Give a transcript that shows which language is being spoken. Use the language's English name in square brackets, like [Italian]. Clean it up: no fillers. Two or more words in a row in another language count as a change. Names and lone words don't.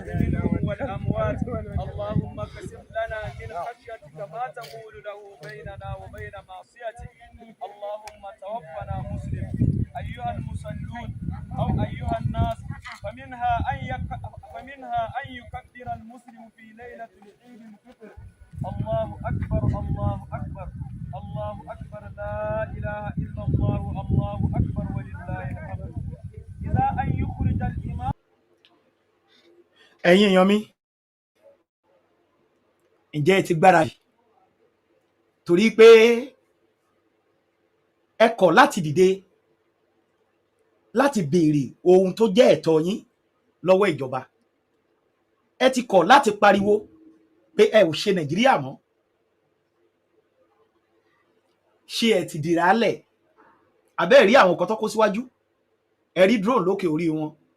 [Arabic] منهم والأموات اللهم اقسم لنا من خشيتك ما تقول له بيننا وبين معصيتك اللهم توفنا مسلم أيها المصلون أو أيها الناس فمنها أن يكبر المسلم في ليلة العيد الفطر الله أكبر الله أكبر الله أكبر لا إله إلا الله الله أكبر ولله الحمد إلى أن يخرج الإمام. [Yoruba] ẹ̀yin èèyàn mi ǹjẹ́ ẹ ti gbáradì torí pé ẹ kọ̀ láti dìde láti béèrè ohun tó jẹ́ ẹ̀tọ́ yín lọ́wọ́ ìjọba ẹ ti kọ̀ láti pariwo pé ẹ ò ṣe Nàìjíríà mọ́ ṣé ẹ ti dìrálẹ̀ àbẹ́ rí àwọn kan tó kó síwájú ẹ rí drone lókè orí wọn.